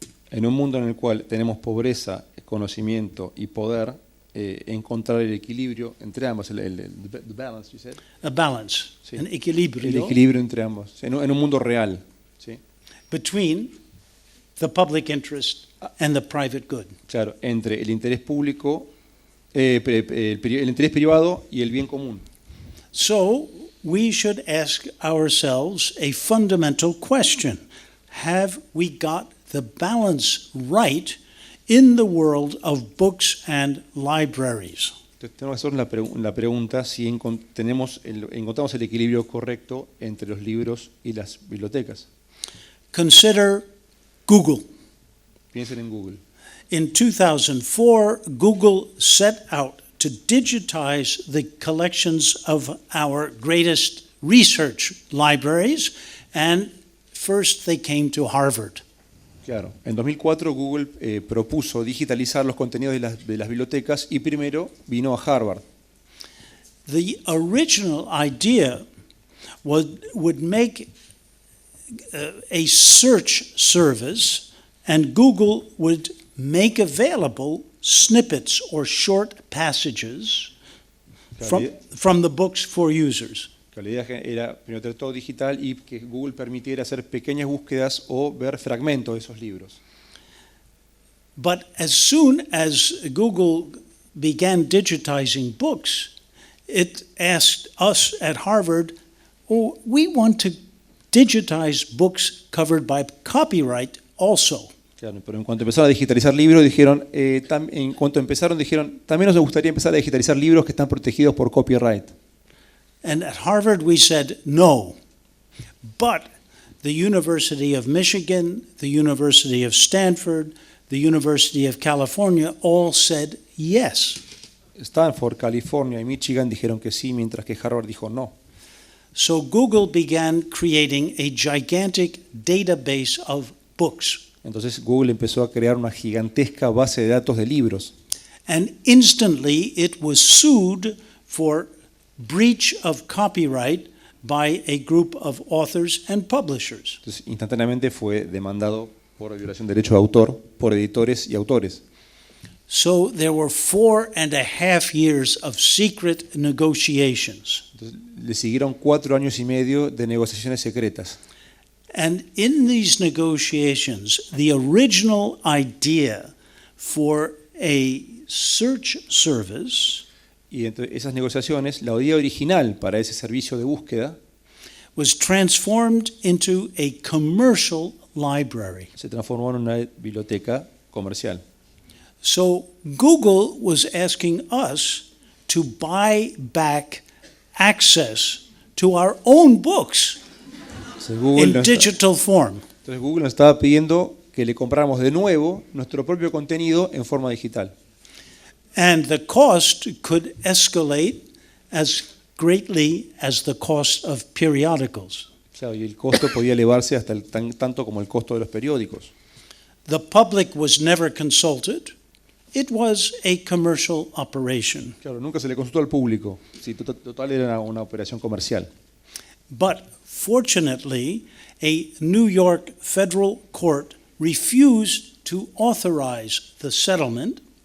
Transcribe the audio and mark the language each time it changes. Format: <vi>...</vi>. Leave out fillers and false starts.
<es>En un mundo en el cual tenemos pobreza, conocimiento y poder, encontrar el equilibrio entre ambos,</es> <en>the balance, you said? A balance,</en> <es>Sí.</es> <en>an equilibrio.</en> <es>El equilibrio entre ambos, en un mundo real. ¿Sí?</es> <en>Between the public interest and the private good.</en> <es>Claro, entre el interés público, el interés privado y el bien común.</es> <en>So we should ask ourselves a fundamental question. Have we got the balance right in the world of books and libraries?</en> <es>Entonces, tenemos que hacer la pregunta si encontramos el equilibrio correcto entre los libros y las bibliotecas.</es> <en>Consider Google.</en> <es>Piensen en Google.</es> <en>In 2004, Google set out to digitize the collections of our greatest research libraries, and first they came to Harvard.</en> <es>Claro. En 2004 Google propuso digitalizar los contenidos de las bibliotecas y primero vino a Harvard.</es> <en>The original idea would make a search service, and Google would make available snippets or short passages from the books for users.</en> <es>La idea era primero tener todo digital y que Google permitiera hacer pequeñas búsquedas o ver fragmentos de esos libros.</es> <en>But as soon as Google began digitizing books, it asked us at Harvard, oh, we want to digitize books covered by copyright also.</en> <es>Claro, pero en cuanto empezaron a digitalizar libros, dijeron, también nos gustaría empezar a digitalizar libros que están protegidos por copyright.</es> <en>And at Harvard we said no. But the University of Michigan, the University of Stanford, the University of California all said yes.</en> <es>Stanford, California y Michigan dijeron que sí, mientras que Harvard dijo no.</es> <en>So Google began creating a gigantic database of books.</en> <es>Entonces Google empezó a crear una gigantesca base de datos de libros.</es> <en>And instantly it was sued for breach of copyright by a group of authors and publishers.</en> <es>Entonces instantáneamente fue demandado por violación de derechos de autor por editores y autores.</es> <en>So there were 4.5 years of secret negotiations.</en> <es>Entonces, le siguieron 4 años y medio de negociaciones secretas.</es> <en>And in these negotiations, the original idea for a search service</en> <es>Y entre esas negociaciones, la idea original para ese servicio de búsqueda</es> <en>was transformed into a commercial library.</en> <es>se transformó en una biblioteca comercial.</es> <en>So Google was asking us to buy back access to our own books in digital form.</en> <es>Entonces Google nos estaba pidiendo que le compráramos de nuevo nuestro propio contenido en forma digital.</es> <en>And the cost could escalate as greatly as the cost of periodicals.</en> <es>Claro, y el costo podía elevarse hasta tanto como el costo de los periódicos.</es> <en>The public was never consulted. It was a commercial operation.</en> <es>Claro, nunca se le consultó al público. Sí, total era una operación comercial.</es> <en>But fortunately, a New York federal court refused to authorize the settlement.</en>